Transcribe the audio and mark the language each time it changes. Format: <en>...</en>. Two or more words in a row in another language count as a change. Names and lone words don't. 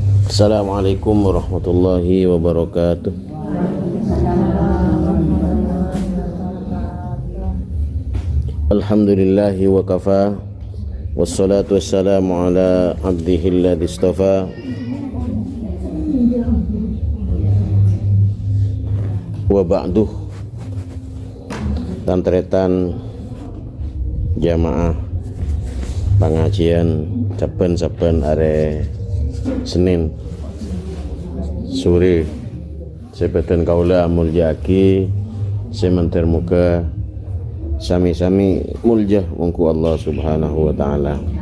<ar>السلام عليكم ورحمة الله وبركاته. الحمد لله وكفى، والصلاة والسلام على عبده الذي اصطفى، وبعد.</ar> <mad>Tantretan jamaah pengajian saben-saben are Senin sore sebadan kaula mulyaki semantar muka sami-sami muljah mungku Allah</mad> <ar>سبحانه وتعالى.</ar>